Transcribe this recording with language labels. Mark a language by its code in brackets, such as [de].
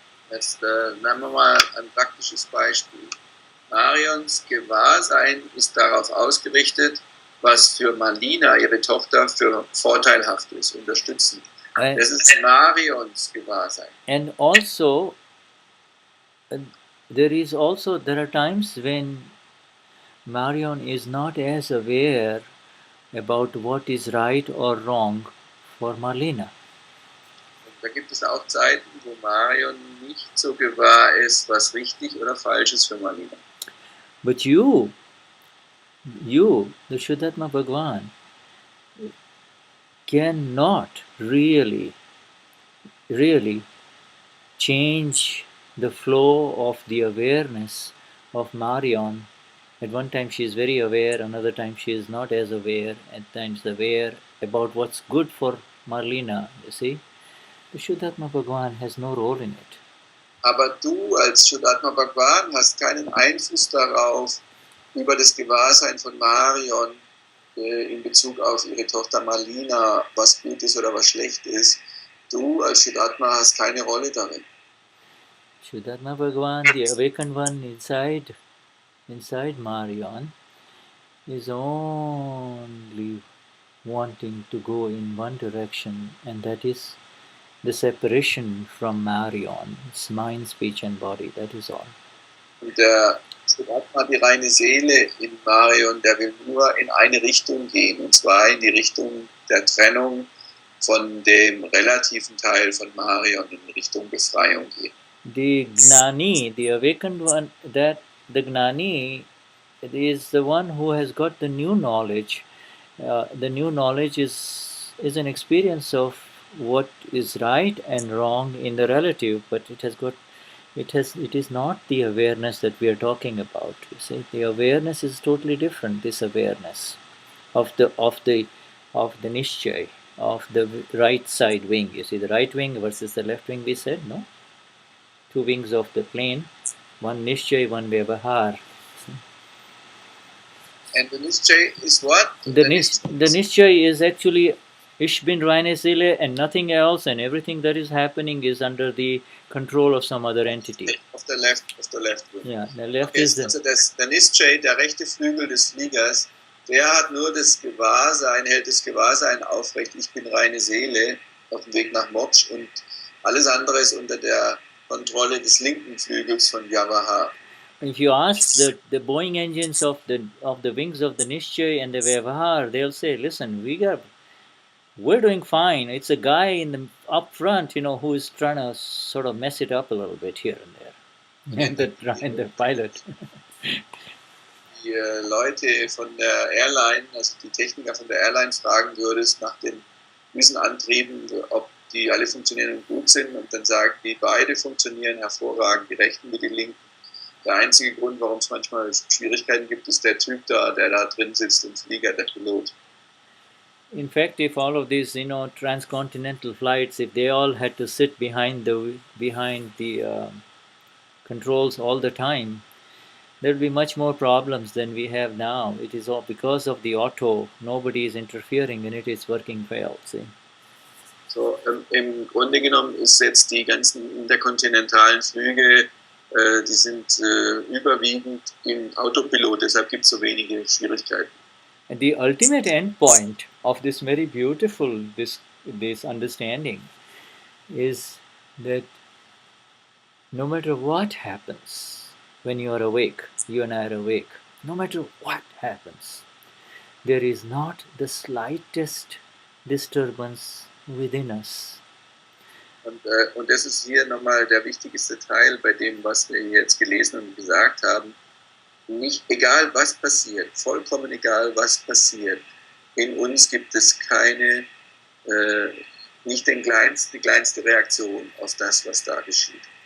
[de] Jetzt nehmen wir mal ein praktisches Beispiel. Marions Gewahrsein ist darauf ausgerichtet, was für Marlena, ihre Tochter, für vorteilhaft ist, unterstützend. Das ist Marions Gewahrsein. [en] And also, there are times when Marion is not as aware about what is right or wrong for Marlena. [de] Und da gibt es auch Zeiten, wo Marion nicht so gewahr ist, was richtig oder falsch ist für Marlena. [en] But you, the Shuddhatma Bhagwan, cannot really change the flow of the awareness of Marion. At one time she is very aware, another time she is not as aware, at times aware about what's good for Marlena, you see. The Shuddhatma Bhagwan has no role in it. [de] Aber du als Shuddhatma Bhagwan hast keinen Einfluss darauf, über das Gewahrsein von Marion in Bezug auf ihre Tochter Marlena, was gut ist oder was schlecht ist. Du als Shuddhatma hast keine Rolle darin. [en] Shuddhatma Bhagwan, the awakened one inside Marion, is only wanting to go in one direction, and that is the separation from Marion, its mind, speech and body, that is all. [de] Und der Shuddhatma, die reine Seele in Marion, der will nur in eine Richtung gehen, und zwar in die Richtung der Trennung von dem relativen Teil von Marion in Richtung Befreiung gehen. [en] The Gnani, the awakened one, that the Gnani is the one who has got the new knowledge. The new knowledge is an experience of what is right and wrong in the relative, but it is not the awareness that we are talking about. You see, the awareness is totally different. This awareness of the Nishchay, of the right side wing. You see, the right wing versus the left wing. We said no. Two wings of the plane, one Nishchay, one Vyavahar. And the Nishchay is what? The Nishchay is actually [de] Ich bin reine Seele [en] and nothing else, and everything that is happening is under the control of some other entity. Of the left wing. Yeah, the left okay, is the... [de] Also der Nishchay, der rechte Flügel des Fliegers, der hat nur das Gewahrsein, hält das Gewahrsein aufrecht, ich bin reine Seele, auf dem Weg nach Moksha, und alles andere ist unter der Kontrolle des linken Flügels von Vyavahar. [en] If you ask the Boeing engines of the wings of the Nishchay and the Vyavahar, they'll say, listen, we're doing fine. It's a guy in the up front, who is trying to sort of mess it up a little bit here and there. And the pilot. [de] Die Leute von der Airline, also die Techniker von der Airline, fragen würdest nach den Düsenantrieben, ob die alle funktionieren und gut sind, und dann sagen die, beide funktionieren hervorragend, die rechten wie die linken. Der einzige Grund, warum es manchmal Schwierigkeiten gibt, ist der Typ da, der da drin sitzt im Flieger, der Pilot. [en] In fact, if all of these, transcontinental flights, if they all had to sit behind the controls all the time, there would be much more problems than we have now. It is all because of the auto. Nobody is interfering and it is working well. See? [de] So, im Grunde genommen ist jetzt die ganzen interkontinentalen Flüge, die sind überwiegend im Autopilot, deshalb gibt es so wenige Schwierigkeiten. [en] And the ultimate end point of this very beautiful this understanding is that no matter what happens when you are awake, you and I are awake, no matter what happens, there is not the slightest disturbance within us. [de] Und das ist hier nochmal der wichtigste Teil bei dem, was wir jetzt gelesen und gesagt haben. Nicht egal was passiert, vollkommen egal was passiert, in uns gibt es keine, nicht die kleinste Reaktion auf das, was da geschieht.